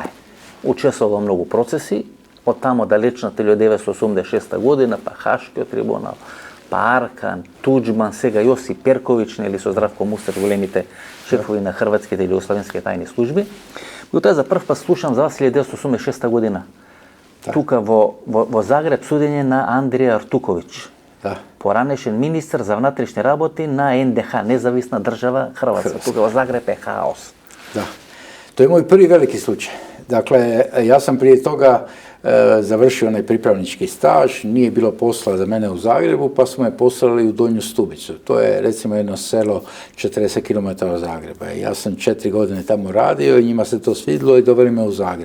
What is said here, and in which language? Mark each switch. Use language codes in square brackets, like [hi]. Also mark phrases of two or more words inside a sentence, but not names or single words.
[mk] Учествува во многу процеси, од тамо далечната 1986 година, па Хашкиот трибунал, па Аркан, Туџман, сега Јосип Перковиќ, нели со Здравко Мустер, големите шефови на хрватските или југославенските тајни служби. Меѓутоа за прв пат слушам за вас 1986 година. Тука во Загреб судење на Андрија Артуковиќ. Поранешен министар за внатрешни работи на НДХ, независна држава Хрватска. Тука во Загреб е хаос. [hr] Da. To je moj prvi veliki slučaj. Dakle, ja sam prije toga završio onaj pripravnički staž, nije bilo posla za mene u Zagrebu, pa smo me poslali u Donju Stubicu. To je recimo jedno selo 40 km od Zagreba. Ja sam 4 godine tamo radio i njima se to svidilo i doveli me u Zagreb.